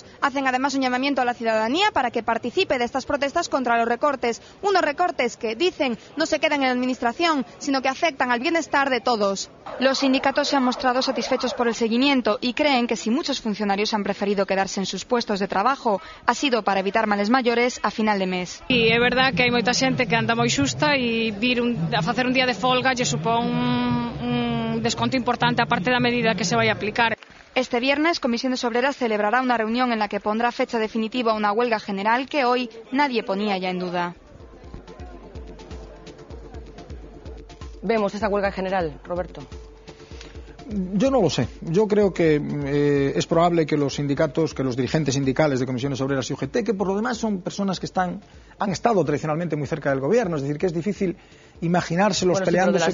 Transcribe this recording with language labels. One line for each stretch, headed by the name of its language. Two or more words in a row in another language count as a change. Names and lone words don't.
Spanish: Hacen además un llamamiento a la ciudadanía para que participe de estas protestas contra los recortes. Unos recortes que, dicen, no se quedan en la administración, sino que afectan al bienestar de todos. Los sindicatos se han mostrado satisfechos por el seguimiento y creen que si muchos funcionarios han preferido quedarse en sus puestos de trabajo, ha sido para evitar males mayores a final de mes.
Galician: E é verdad que hai moita xente que anda moi xusta e vir a facer un día de folga lle supón un desconto importante a parte da medida que se vai a aplicar.
Spanish: Este viernes, Comisiones Obreras celebrará una reunión en la que pondrá fecha definitiva a una huelga general que hoy nadie ponía ya en duda. ¿Vemos esa huelga general, Roberto? Yo no lo sé. Yo creo que es probable que los sindicatos, que los dirigentes sindicales de Comisiones Obreras y UGT, que por lo demás son personas que han estado tradicionalmente muy cerca del gobierno, es decir, que es difícil imaginárselos peleándose.